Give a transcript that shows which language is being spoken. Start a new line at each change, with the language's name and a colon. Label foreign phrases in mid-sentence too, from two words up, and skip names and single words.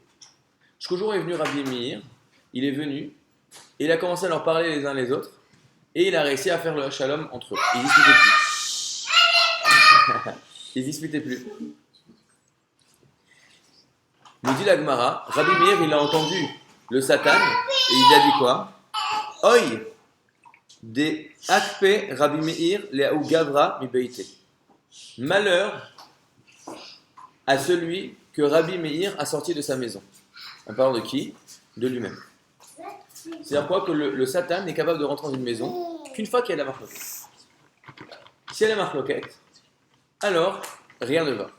French: Jusqu'au jour où est venu Rabbi Meir, il est venu, et il a commencé à leur parler les uns les autres, et il a réussi à faire le shalom entre eux. Ils disputaient plus. Ils disputaient plus. Nous dit la Gemara, Rabbi Meir, il a entendu le Satan, et il a dit quoi?
Aramaic: וי, דאפקיה רבי מאיר לההוא גברא מביתיה.
French: Malheur à celui que Rabbi Meir a sorti de sa maison. On parle de qui? De lui-même. C'est-à-dire quoi? Que le Satan n'est capable de rentrer dans une maison qu'une fois qu'il y a la marloquette. S'il y a la marloquette, alors rien ne va.